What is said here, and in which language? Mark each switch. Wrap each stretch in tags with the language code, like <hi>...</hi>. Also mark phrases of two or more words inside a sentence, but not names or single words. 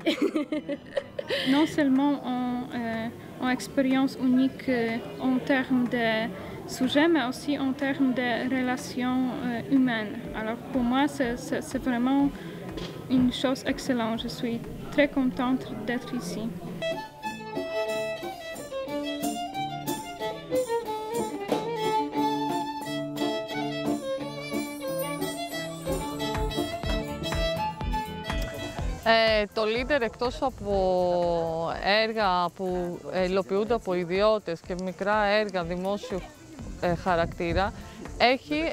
<fr>Non seulement en expérience unique en termes de sujet, mais aussi en termes de relations humaines. Alors pour moi, c'est vraiment une chose excellente. Je suis très contente d'être ici.</fr> <el>Το Leader, εκτός από έργα που υλοποιούνται από ιδιώτες και μικρά έργα δημόσιου χαρακτήρα, έχει</el>